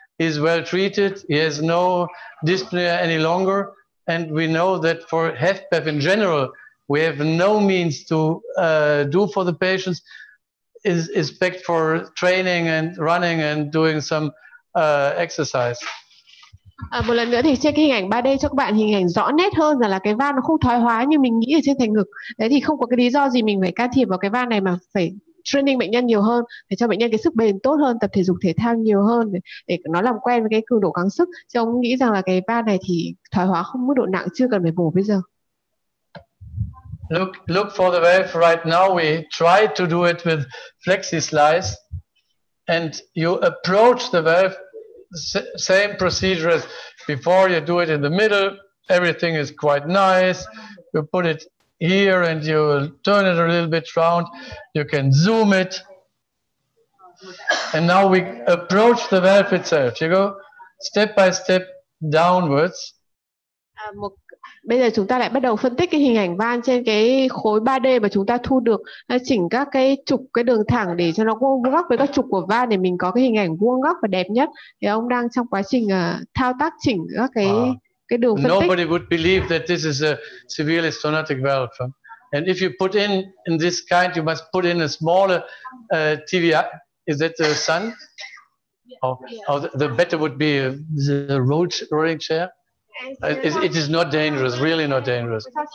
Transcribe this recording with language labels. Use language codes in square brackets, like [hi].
[en] He's well treated, he has no dyspnea any longer, and we know that for HFpEF in general, we have no means to do for the patients except for training and running and doing some exercise. [vi] Một lần nữa thì trên cái hình ảnh 3D cho các bạn hình ảnh rõ nét hơn rằng là cái van nó không thoái hóa như mình nghĩ ở trên thành ngực. Đấy thì không có cái lý do gì mình phải can thiệp vào cái van này mà phải training bệnh nhân nhiều hơn để cho bệnh nhân cái sức bền tốt hơn, tập thể dục thể thao nhiều hơn để nó làm quen với cái cường độ gắng sức. Chứ ông nghĩ rằng là cái van này thì thoái hóa không mức độ nặng, chưa cần phải mổ bây giờ. [en] Look for the valve right now. We try to do it with flexi slice, and you approach the valve, same procedure as before. You do it in the middle. Everything is quite nice. You put it here and you turn it a little bit round. You can zoom it. And now we approach the valve itself. You go step by step downwards. [vi] Bây giờ chúng ta lại bắt đầu phân tích cái hình ảnh van trên cái khối 3D mà chúng ta thu được, chỉnh các cái trục, cái đường thẳng để cho nó vuông góc với các trục của van để mình có cái hình ảnh vuông góc và đẹp nhất. Thì ông đang trong quá trình thao tác chỉnh các cái đường phân tích. [en] Nobody would believe that this is a severely stenotic valve. And if you put in this kind, you must put in a smaller TVI. Is that the sun? The better would be the rolling chair. It is not dangerous, really not dangerous.